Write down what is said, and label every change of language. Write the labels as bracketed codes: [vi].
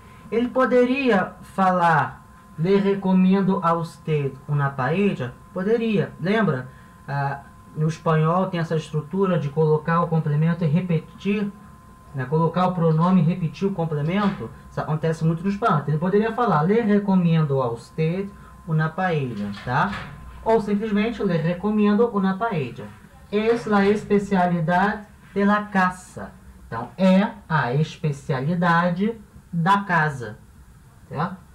[pt] Ele poderia falar [es] le recomendo a usted una paella? [pt] Poderia. Lembra? No espanhol tem essa estrutura de colocar o complemento e repetir, né? Colocar o pronome e repetir o complemento. Isso acontece muito no espanhol. Ele poderia falar [es] le recomendo a usted una paella, [pt] tá? Ou simplesmente [es] le recomendo una paella. Es la especialidad de la casa. [pt] Então, é a especialidade da casa, certo?